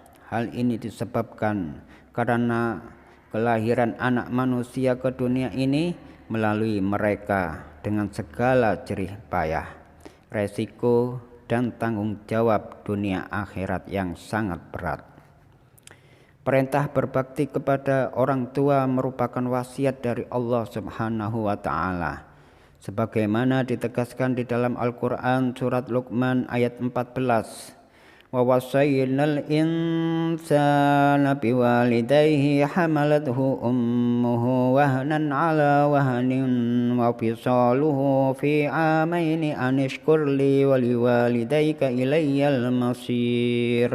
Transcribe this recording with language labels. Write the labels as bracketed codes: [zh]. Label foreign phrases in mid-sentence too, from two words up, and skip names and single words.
[id] Hal ini disebabkan karena kelahiran anak manusia ke dunia ini melalui mereka dengan segala jerih payah, resiko dan tanggung jawab dunia akhirat yang sangat berat. Perintah berbakti kepada orang tua merupakan wasiat dari Allah [ar] سبحانه وتعالى, [id] sebagaimana ditegaskan di dalam Al-Qur'an surat Luqman ayat 14. [ar] ووصينا الإنسان بوالديه حملته أمه وهنا على وهن وفصاله في عامين أن اشكر لي ولوالديك إلي المصير.